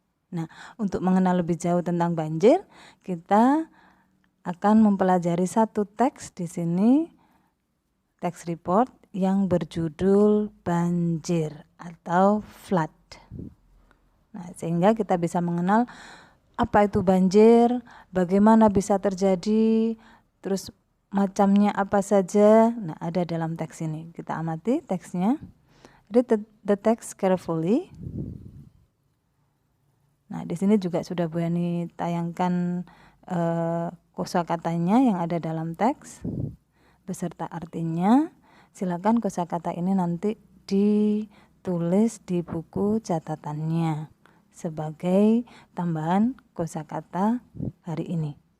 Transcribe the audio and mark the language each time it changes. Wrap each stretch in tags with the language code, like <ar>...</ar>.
<id>Nah, untuk mengenal lebih jauh tentang banjir, kita akan mempelajari satu teks di sini, teks report yang berjudul banjir atau flood. Nah, sehingga kita bisa mengenal apa itu banjir, bagaimana bisa terjadi, terus macamnya apa saja. Nah, ada dalam teks ini. Kita amati teksnya.</id> <en>Read the text carefully.</en> <id>Nah, di sini juga sudah Bu Yani tayangkan kosakatanya yang ada dalam teks beserta artinya. Silakan kosakata ini nanti ditulis di buku catatannya sebagai tambahan kosakata hari ini.</id>